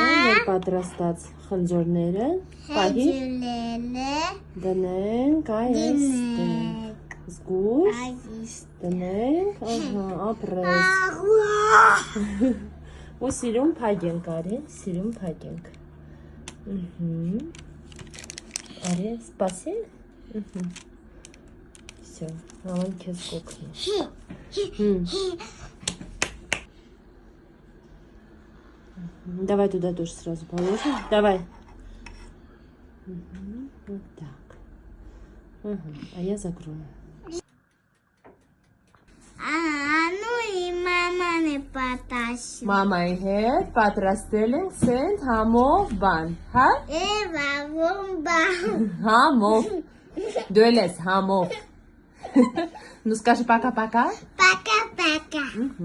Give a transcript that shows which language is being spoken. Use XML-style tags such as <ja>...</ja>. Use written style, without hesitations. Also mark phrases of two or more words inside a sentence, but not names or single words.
<hy>մեր պատրաստած խնձորները պահի դնենք այստեղ։ Զգուշ դնենք, ապրես։ Ու սիրուն փագենք, արի, սիրուն փագենք։ Արի, սպասի։ Всё, մաման քեզ կօգնի։</hy> <ru>Давай туда тоже сразу положим. Давай. Вот так. А я закрою. Ну и мама не պատասում։</ru> <hy>Մամայի հետ պատրաստել ենք սենց համով բան, հա? Վավումբա։ Համով։ Դու էլ ես համով։</hy> <ru>Ну скажи пока-пока. Пока-пока։</ru>